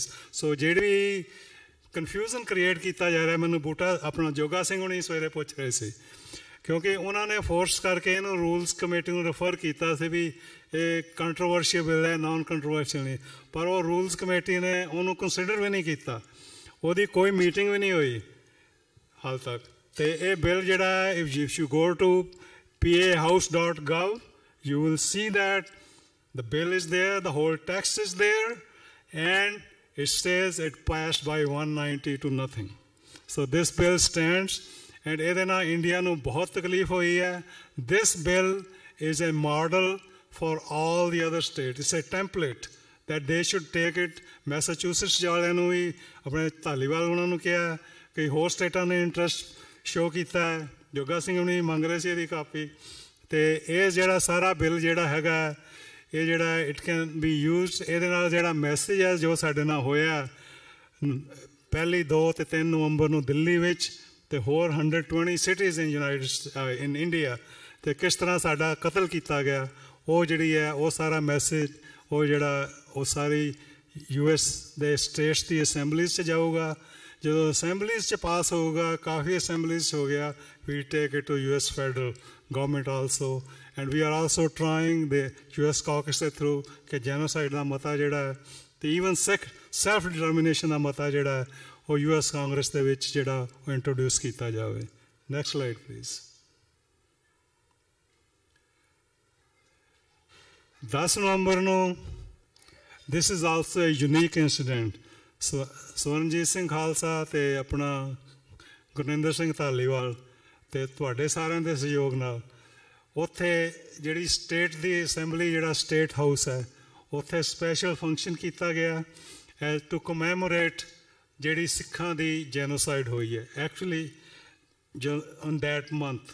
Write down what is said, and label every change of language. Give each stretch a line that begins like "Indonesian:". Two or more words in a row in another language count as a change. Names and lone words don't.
Punjabi: ਸੋ ਜਿਹੜੀ
English: confusion create
Punjabi: ਕੀਤਾ ਜਾ ਰਿਹਾ, ਮੈਨੂੰ ਬੂਟਾ ਆਪਣਾ ਜੋਗਾ ਸਿੰਘ ਹੁਣੀ ਸਵੇਰੇ ਪੁੱਛ ਰਹੇ ਸੀ, ਕਿਉਂਕਿ ਉਹਨਾਂ ਨੇ ਫੋਰਸ ਕਰਕੇ ਇਹਨੂੰ
English: rules committee
Punjabi: ਨੂੰ ਰੈਫਰ ਕੀਤਾ ਸੀ ਵੀ ਇਹ
English: controversial bill
Punjabi: ਹੈ,
English: non controversial
Punjabi: ਨਹੀਂ। ਪਰ ਉਹ
English: rules committee
Punjabi: ਨੇ ਉਹਨੂੰ ਕੰਸੀਡਰ ਵੀ ਨਹੀਂ ਕੀਤਾ, ਉਹਦੀ ਕੋਈ ਮੀਟਿੰਗ ਵੀ ਨਹੀਂ ਹੋਈ ਹਾਲ ਤੱਕ। ਤੇ ਇਹ ਬਿੱਲ ਜਿਹੜਾ
English: if you go to pahouse.gov you will see that the bill is there, the whole text is there, and it says it passed by 190 to nothing. So this bill stands, and
Punjabi: ਇਹਦੇ ਨਾਲ ਇੰਡੀਆ ਨੂੰ ਬਹੁਤ ਤਕਲੀਫ ਹੋਈ ਹੈ.
English: This bill is a model for all the other states. It's a template that they should take it.
Punjabi: ਮੈਸਾਚੂਸਟਸ ਵਾਲਿਆਂ ਨੂੰ ਵੀ, ਆਪਣੇ ਧਾਲੀਵਾਲ ਉਹਨਾਂ ਨੂੰ ਕਿਹਾ, ਕਈ ਹੋਰ ਸਟੇਟਾਂ ਨੇ
English: interest show
Punjabi: ਕੀਤਾ ਹੈ. ਜੋਗਾ ਸਿੰਘ ਵੀ ਮੰਗ ਰਹੇ ਸੀ ਇਹਦੀ ਕਾਪੀ. ਅਤੇ ਇਹ ਜਿਹੜਾ ਸਾਰਾ ਬਿੱਲ ਜਿਹੜਾ ਹੈਗਾ, ਇਹ ਜਿਹੜਾ
English: it can be used.
Punjabi: ਇਹਦੇ ਨਾਲ ਜਿਹੜਾ ਮੈਸੇਜ ਹੈ ਜੋ ਸਾਡੇ ਨਾਲ ਹੋਇਆ 1, 2 ਅਤੇ 3 ਨਵੰਬਰ ਨੂੰ ਦਿੱਲੀ ਵਿੱਚ, ਅਤੇ ਹੋਰ 120
English: cities in India,
Punjabi: ਅਤੇ ਕਿਸ ਤਰ੍ਹਾਂ ਸਾਡਾ ਕਤਲ ਕੀਤਾ ਗਿਆ, ਉਹ ਜਿਹੜੀ ਹੈ ਉਹ ਸਾਰਾ ਮੈਸੇਜ ਉਹ ਜਿਹੜਾ ਉਹ ਸਾਰੀ US ਦੇ ਸਟੇਟਸ ਦੀ ਅਸੈਂਬਲੀਜ਼ 'ਚ ਜਾਊਗਾ. ਜਦੋਂ ਅਸੈਂਬਲੀਜ਼ 'ਚ ਪਾਸ ਹੋਊਗਾ, ਕਾਫੀ ਅਸੈਂਬਲੀਜ਼ 'ਚ ਹੋ ਗਿਆ,
English: we take it to US federal government also, and we are also trying the US caucus
Punjabi: ਦੇ ਥਰੂ ਕਿ ਜੈਨੋਸਾਈਡ ਦਾ ਮਤਾ ਜਿਹੜਾ ਹੈ, ਅਤੇ
English: even self determination
Punjabi: ਦਾ ਮਤਾ ਜਿਹੜਾ ਹੈ ਉਹ US ਕਾਂਗਰਸ ਦੇ ਵਿੱਚ ਜਿਹੜਾ ਉਹ ਇੰਟਰੋਡਿਊਸ ਕੀਤਾ ਜਾਵੇ.
English: next slide please.
Punjabi: 10 ਨਵੰਬਰ ਨੂੰ
English: this is also a unique incident.
Punjabi: ਸਵਰਨਜੀਤ ਸਿੰਘ ਖਾਲਸਾ ਅਤੇ ਆਪਣਾ ਗੁਰਨਿੰਦਰ ਸਿੰਘ ਧਾਲੀਵਾਲ ਅਤੇ ਤੁਹਾਡੇ ਸਾਰਿਆਂ ਦੇ ਸਹਿਯੋਗ ਨਾਲ ਉੱਥੇ ਜਿਹੜੀ ਸਟੇਟ ਦੀ ਅਸੈਂਬਲੀ, ਜਿਹੜਾ
English: state house
Punjabi: ਹੈ, ਉੱਥੇ
English: special function
Punjabi: ਕੀਤਾ ਗਿਆ
English: as to commemorate
Punjabi: ਜਿਹੜੀ ਸਿੱਖਾਂ ਦੀ ਜੈਨੋਸਾਈਡ ਹੋਈ ਹੈ
English: actually on that month.